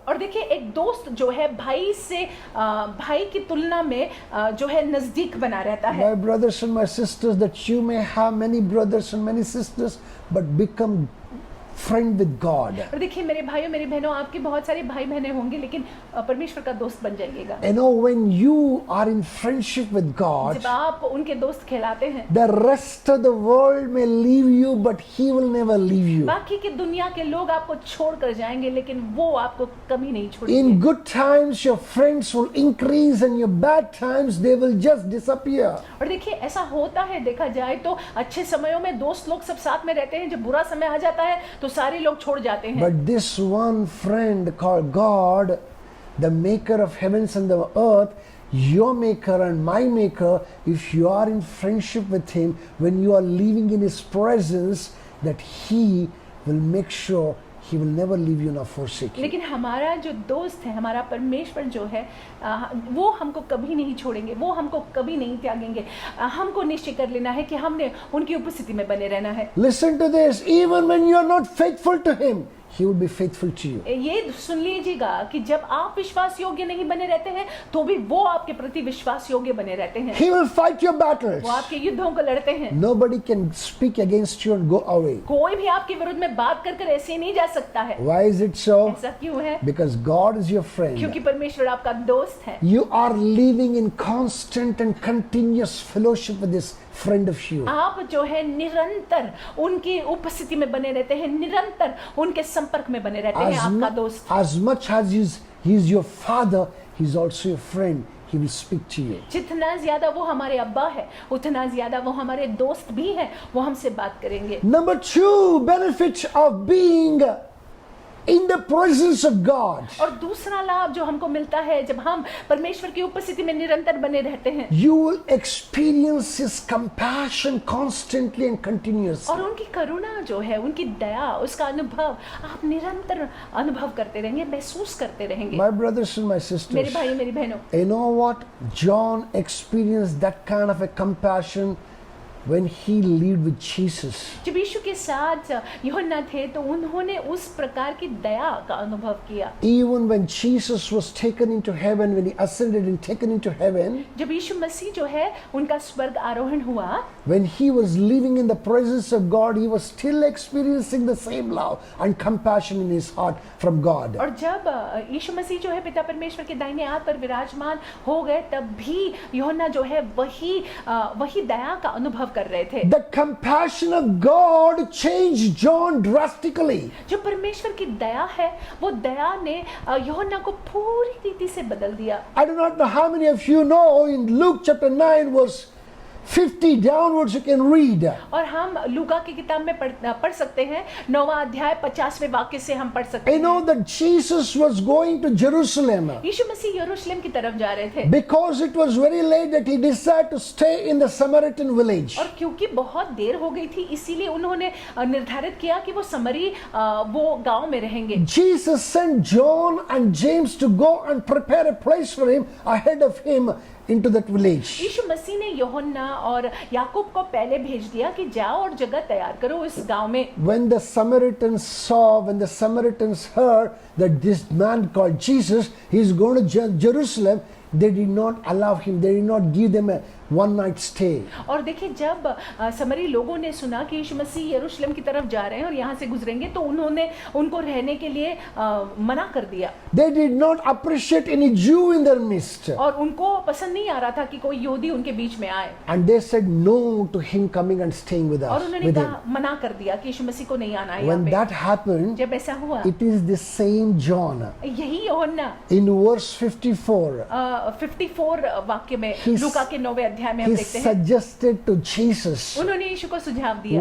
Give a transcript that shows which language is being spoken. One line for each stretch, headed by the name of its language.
Hindi: और देखिए एक दोस्त जो है भाई से भाई की तुलना में जो है नजदीक बना रहता है।
English: My brothers and my sisters, that you may have many brothers and many sisters, but become friend with God.
Hindi: और देखिए मेरे भाइयों मेरी बहनों, आपके बहुत सारे भाई बहनें होंगे लेकिन परमेश्वर का दोस्त बन जाइएगा।
English: You know, when you are in friendship with God,
Hindi: जब आप उनके दोस्त कहलाते हैं,
English: the rest of the world may leave you, but He will never leave you.
Hindi: बाकी की दुनिया के लोग आपको छोड़ कर जाएंगे लेकिन वो आपको कभी नहीं छोड़ेंगे।
English: In good times, your friends will increase, and your bad times, they will just disappear.
Hindi: और देखिए ऐसा होता है, देखा जाए तो अच्छे समयों में दोस्त लोग सब साथ में रहते हैं, जब बुरा समय आ जाता है तो सारे लोग छोड़ जाते हैं।
English: But this one friend called God, the maker of heavens and the earth, your maker and my maker, if you are in friendship with Him, when you are living in His presence, that He will make sure He will never leave you nor forsake you.
Hindi: लेकिन हमारा जो दोस्त है, हमारा परमेश्वर जो है, वो हमको कभी नहीं छोड़ेंगे, वो हमको कभी नहीं त्यागेंगे। हमको निश्चय कर लेना है कि हमने उनकी उपस्थिति में बने रहना है।
English: Listen to this, even when you are not faithful to Him, He will be faithful to you.
Hindi: ये सुन लीजिएगा कि जब आप विश्वास योग्य नहीं बने रहते हैं तो भी वो आपके प्रति विश्वास योग्य बने रहते हैं।
English: He will fight your battles.
Hindi: वो आपके युद्धों को लड़ते हैं।
English: Nobody can speak against you and go away.
Hindi: कोई भी आपके विरुद्ध में बात कर कर ऐसे नहीं जा सकता है।
English: Why is it so?
Hindi: ऐसा क्यों है?
English: Because God is your friend.
Hindi: क्योंकि परमेश्वर आपका दोस्त है।
English: You are living in constant and continuous fellowship with this friend of you.
Hindi: आप जो है निरंतर उनकी उपस्थिति में बने रहते हैं, निरंतर उनके संपर्क में बने रहते हैं। आपका दोस्त
English: As much as he is your father, he is also your friend. He will speak to you.
Hindi: जितना ज्यादा वो हमारे अब्बा है, उतना ज्यादा वो हमारे दोस्त भी हैं, वो हमसे बात करेंगे।
English: Number 2, benefit of being in the presence of God.
Hindi: और दूसरा लाभ जो हमको मिलता है जब हम परमेश्वर की उपस्थिति में निरंतर बने रहते हैं,
English: You will experience His compassion constantly and continuously.
Hindi: और उनकी करुणा जो है, उनकी दया, उसका अनुभव आप निरंतर अनुभव करते रहेंगे, महसूस करते रहेंगे।
English: My brothers and my
Hindi: मेरे
English: sisters,
Hindi: भाई मेरी बहनों,
English: you know what? John experienced that kind of a compassion when he lived with Jesus.
Hindi: जब यीशु के साथ यूहन्ना थे तो उन्होंने उस प्रकार की दया का अनुभव किया।
English: Even when Jesus was taken into heaven, when He ascended and taken into heaven,
Hindi: जब यीशु मसीह जो है उनका स्वर्ग आरोहण हुआ,
English: when He was living in the presence of God, He was still experiencing the same love and compassion in His heart from God.
Hindi: और जब यीशु मसीह जो है पिता परमेश्वर के दाहिने हाथ पर विराजमान हो गए, तब भी यूहन्ना जो है वही दया का अनुभव कर रहे थे।
English: The compassion of God changed John drastically.
Hindi: जो परमेश्वर की दया है, वो दया ने यूहन्ना को पूरी रीति से बदल दिया।
English: I do not know how many of you know in Luke chapter 9 verse 50 downwards you can read.
Hindi: और हम लूका की किताब में पढ़ सकते हैं, 9वां अध्याय 50वें वाक्य से हम पढ़ सकते
English: You
Hindi: हैं।
English: know that Jesus was going to Jerusalem
Hindi: यीशु मसीह यरूशलेम की तरफ जा रहे थे,
English: because it was very late that He decided to stay in the Samaritan village.
Hindi: और क्योंकि बहुत देर हो गई थी इसीलिए उन्होंने निर्धारित किया कि वो समरी वो गांव में रहेंगे।
English: Jesus sent John and James to go and prepare a place for him ahead of him into that village.
Hindi: यीशु मसीह ने यूहन्ना और याकूब को पहले भेज दिया कि जाओ और जगह तैयार करो इस गांव में।
English: When the Samaritans heard that this man called Jesus, he is going to Jerusalem, they did not allow him, they did not give them a one night stay.
Hindi: और देखिए जब समरी लोगों ने सुना कि यीशु मसीह यरूशलेम की तरफ जा रहे हैं और यहाँ से गुजरेंगे, तो उन्होंने उनको रहने के लिए मना कर दिया।
English: They did not appreciate any Jew in their midst.
Hindi: और उनको पसंद नहीं आ रहा था कि कोई यहूदी उनके बीच में आए।
English: And they said no to him coming and staying with
Hindi: और
English: us.
Hindi: उन्होंने
English: With him.
Hindi: कहा, मना कर दिया कि यीशु मसीह को नहीं आना है यहाँ
English: When
Hindi: पे।
English: that happened,
Hindi: जब ऐसा हुआ,
English: it is the same John.
Hindi: यही यूहन्ना
English: In verse 54,
Hindi: 54 वाक्य में,
English: He
Hindi: लूका के 9वें अध्याय में हम
English: he
Hindi: देखते हैं,
English: suggested to Jesus.
Hindi: उन्होंने यीशु को सुझाव दिया।